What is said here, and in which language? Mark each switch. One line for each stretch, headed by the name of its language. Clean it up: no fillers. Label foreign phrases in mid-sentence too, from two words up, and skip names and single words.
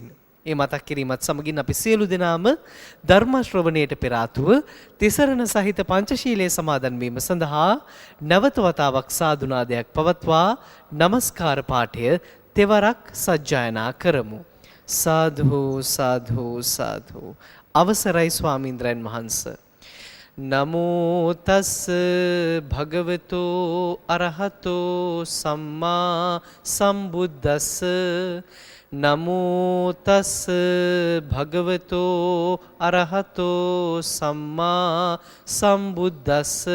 Sinhala: ඒ මතක් කිරීමත් සමගින් අපි සියලු දෙනාම ධර්ම ශ්‍රවණයට පෙර ආතුව තිසරණ සහිත පංචශීලයේ සමාදන් වීම සඳහා නැවත වතාවක් සාදුනාදයක් පවත්වා නමස්කාර පාඨය තෙවරක් සජ්ජායනා කරමු. සාධු සාධු සාධු. අවසරයි ස්වාමීන්ද්‍රයන් වහන්ස.
Pali: නමෝ තස් භගවතෝ අරහතෝ සම්මා සම්බුද්දස්ස. නමෝ තස් භගවතෝ අරහතෝ සම්මා සම්බුද්දස්ස.